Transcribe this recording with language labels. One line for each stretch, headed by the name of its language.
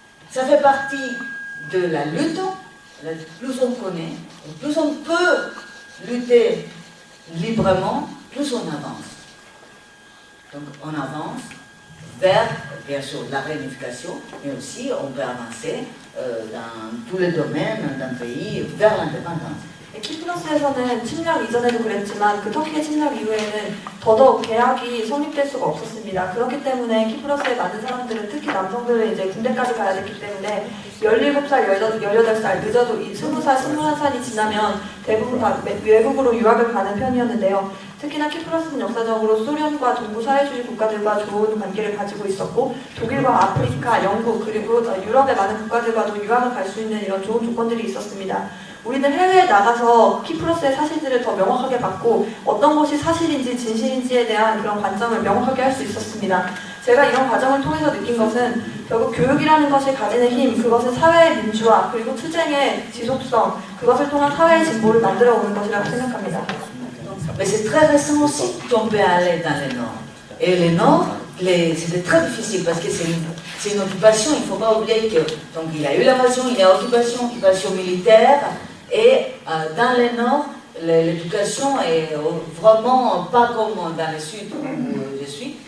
French: Ça fait partie de la lutte. Plus on connaît, plus on peut lutter librement, plus on avance. Donc, on avance vers, bien sûr, la réunification, mais aussi on peut avancer dans tous les domaines d'un pays vers l'indépendance.
Korean: 키프러스에서는 침략 이전에도 그랬지만 그 터키의 침략 이후에는 더더욱 계약이 성립될 수가 없었습니다. 그렇기 때문에 키프러스에 많은 사람들은 특히 남성들은 이제 군대까지 가야 됐기 때문에 17살, 18살, 늦어도 20살, 21살이 지나면 대부분 다 외국으로 유학을 가는 편이었는데요. 특히나 키프러스는 역사적으로 소련과 동부 사회주의 국가들과 좋은 관계를 가지고 있었고 독일과 아프리카, 영국 그리고 유럽의 많은 국가들과도 유학을 갈 수 있는 이런 좋은 조건들이 있었습니다. 우리는 해외에 나가서 키프러스의 사실들을 더 명확하게 받고 어떤 것이 사실인지 진실인지에 대한 그런 관점을 명확하게 할 수 있었습니다. 제가 이런 과정을 통해서 느낀 것은 결국 교육이라는 것이 가지는 힘, 그것은 사회의 민주화 그리고 투쟁의 지속성, 그것을 통한 사회의 진보를 만들어 오는 것이라고 생각합니다.
French: Donc Mais c'est très récent aussi qu'on peut aller dans le nord. Et le nord, c'était très difficile parce que c'est une occupation. Il ne faut pas oublier que donc il y a eu l'invasion, il y a occupation militaire. Et dans le nord, l'éducation est vraiment pas comme dans le sud où je suis.